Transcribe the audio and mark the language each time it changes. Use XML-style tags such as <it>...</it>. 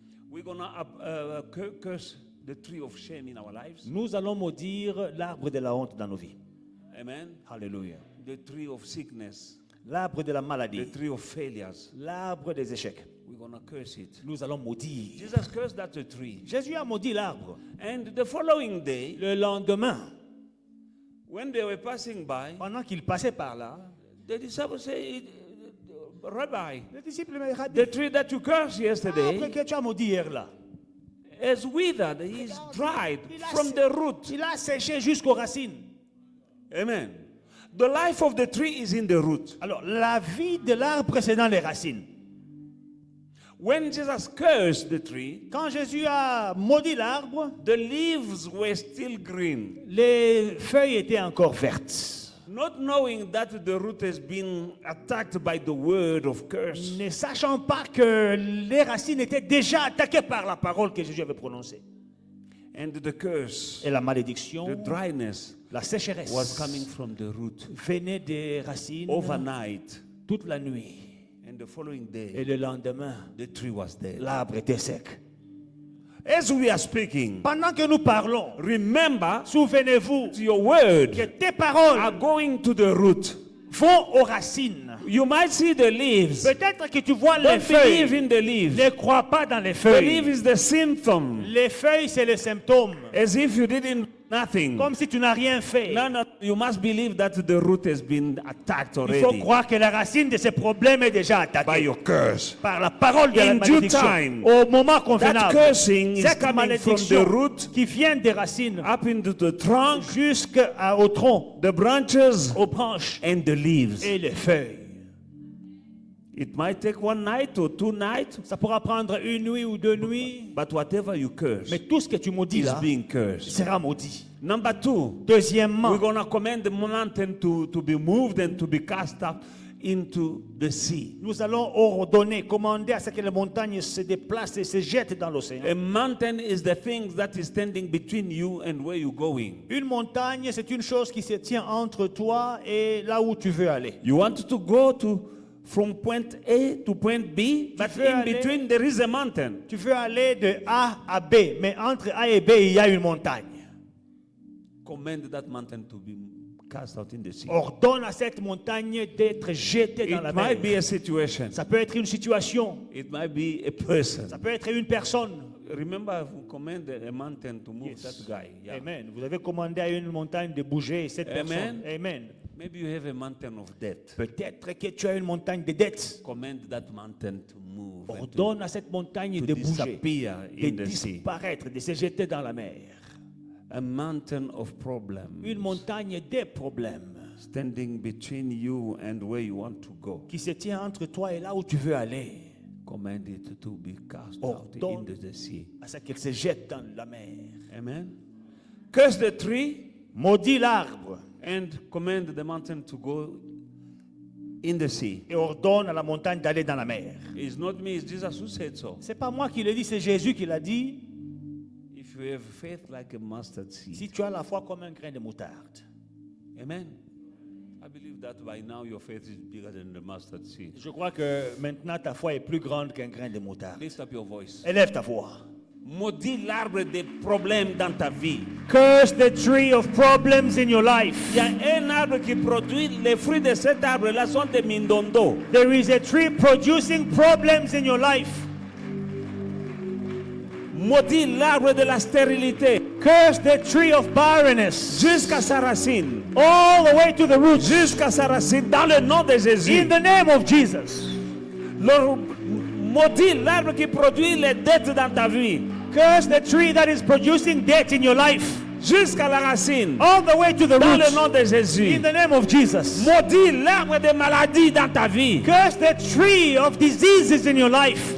<en>We're going to curse the tree of shame in our lives.</en> <fr>Nous allons maudire l'arbre de la honte dans nos vies. Amen. Alléluia.</fr> <en>The tree of sickness.</en> <fr>L'arbre de la maladie.</fr> <en>The tree of failures.</en> <fr>L'arbre des échecs.</fr> <en>We're going to curse it.</en> <fr>Nous allons maudire.</fr> <en>Jesus cursed that tree.</en> <fr>Jésus a maudit l'arbre.</fr> <en>And the following day,</en> <fr>le lendemain,</fr> <en>when they were passing by,</en> <fr>pendant qu'ils passaient par là,</fr> <en>the disciples say, Rabbi,</en> <fr>les disciples me disent,</fr> <en>the tree that you cursed yesterday</en> <fr>que tu as maudit hier là,</fr> <en>is withered, is dried from the root.</en> <fr>Il a séché jusqu'aux racines. Amen.</fr> <en>The life of the tree is in the root.</en> <fr>Alors, la vie de l'arbre, c'est dans les racines.</fr> <en>When Jesus cursed the tree,</en> <fr>quand Jésus a maudit l'arbre,</fr> <en>the leaves were still green.</en> <fr>Les feuilles étaient encore vertes.</fr> <en>Not knowing that the root has been attacked by the word of curse.</en> <fr>Ne sachant pas que les racines étaient déjà attaquées par la parole que Jésus avait prononcée.</fr> <en>And the curse,</en> <fr>et la malédiction,</fr> <en>the dryness,</en> <fr>la sécheresse,</fr> <en>was coming from the root.</en> <fr>Venait des racines.</fr> <en>Overnight,</en> <fr>toute la nuit.</fr> <en>And the following day,</en> <fr>et le lendemain,</fr> <en>the tree was dead.</en> <fr>L'arbre était sec.</fr> <en>As we are speaking,</en> <fr>pendant que nous parlons,</fr> <en>remember,</en> <fr>souvenez-vous,</fr> <en>your word</en> <fr>que tes paroles</fr> <en>are going to the root.</en> <fr>Vont aux racines.</fr> <en>You might see the leaves.</en> <fr>Peut-être que tu vois les feuilles.</fr> <en>Believe in the leaves.</en> <fr>Ne crois pas dans les feuilles.</fr> <en>The leaf is the symptom.</en> <fr>Les feuilles, c'est le symptôme.</fr> <en>As if you didn't nothing.</en> <fr>Comme si tu n'as rien fait.</fr> <en>No, no, you must believe that the root has been attacked already.</en> <fr>Il faut croire que la racine de ce problème est déjà attaquée.</fr> <en>By your curse.</en> <fr>Par la parole de la malédiction.</fr> <en>Time,</en> <fr>au moment convenable.</fr> <en>That cursing is coming from the root,</en> <fr>qui vient des racines,</fr> <en>up into the trunk,</en> <fr>jusqu'au tronc,</fr> <en>the branches,</en> <fr>aux branches,</fr> <en>and the leaves.</en> <fr>Et les feuilles.</fr> <en>It might take one night or two nights.</en> <fr>Ça pourra prendre une nuit ou deux nuits.</fr> <en>But whatever you curse,</en> <fr>mais tout ce que tu maudis là,</fr> <en>being cursed.</en> <fr>Sera maudit.</fr> <en>Number two.</en> <fr>Deuxièmement,</fr> <en>we're going to command the mountain to be moved and to be cast up into the sea.</en> <fr>Nous allons ordonner, commander à ce que les montagnes se déplacent et se jettent dans l'océan.</fr> <en>A mountain is the thing that is standing between you and where you're going.</en> <fr>Une montagne, c'est une chose qui se tient entre toi et là où tu veux aller.</fr> <en>You want to go from point A to point B, but in between there is a mountain.</en> <fr>Tu veux aller de A à B, mais entre A et B, il y a une montagne.</fr> <en>Command that mountain to be cast out in the sea.</en> <fr>Ordonne à cette montagne d'être jetée dans la mer.</fr> <en>It might be a situation.</en> <fr>Ça peut être une situation.</fr> <en>It might be a person.</en> <fr>Ça peut être une personne.</fr> <en>Remember, we command a mountain to move that guy. Yeah. Amen.</en> <fr>Vous avez commandé à une montagne de bouger cette personne. Amen.</fr> <en>Maybe you have a mountain of debt.</en> <fr>Peut-être que tu as une montagne de dettes.</fr> <en>Command that mountain to move.</en> <fr>Ordonne à cette montagne de bouger, de disparaître, de se jeter dans la mer.</fr> <en>A mountain of problems.</en> <fr>Une montagne des problèmes.</fr> <en>Standing between you and where you want to go.</en> <fr>Qui se tient entre toi et là où tu veux aller.</fr> <en>Command it to be cast out into the sea.</en> <fr>À ce qu'elle se jette dans la mer.</fr> <en>Amen. Curse the tree.</en> <fr>Maudis l'arbre.</fr> <en>And command the mountain to go in the sea.</en> <fr>et ordonne à la montagne d'aller dans la mer.</fr> <en>It's not me, it's Jesus who said so.</en> <fr>C'est pas moi qui le dis, c'est Jésus qui l'a dit.</fr> <en>If you have faith like a mustard seed.</en> <fr>Si tu as la foi comme un grain de moutarde. Amen.</fr> <en>I believe that by now your faith is bigger than the mustard seed.</en> <fr>Je crois que maintenant ta foi est plus grande qu'un grain de moutarde.</fr> <en>Lift up your voice.</en> <fr>Élève ta voix. Maudis l'arbre des problèmes dans ta vie.</fr> <en>Curse the tree of problems in your life.</en> <fr>Il y a un arbre qui produit les fruits de cet arbre-là sont des mindondo.</fr> <en>There is a tree producing problems in your life.</en> <fr>Maudis l'arbre de la stérilité</fr> <en>Curse the tree of barrenness.</en> <fr>jusqu'à sa racine.</fr> <en>All the way to the roots.</en> <fr>Jusqu'à sa racine dans le nom de Jésus.</fr> <en>In the name of Jesus.</en> <fr>Maudis l'arbre qui produit les dettes dans ta vie.</fr> <en>Curse the tree that is producing debt in your life.</en> <fr>Jusqu'à la racine.</fr> <en>All the way to the</en> <fr>Dans le</fr> <en>roots.</en> <fr>nom de Jésus.</fr> <en>In the name of Jesus.</en> <fr>Maudis l'arbre de maladie dans ta vie.</fr> <en>Curse the tree of diseases in your life.</en>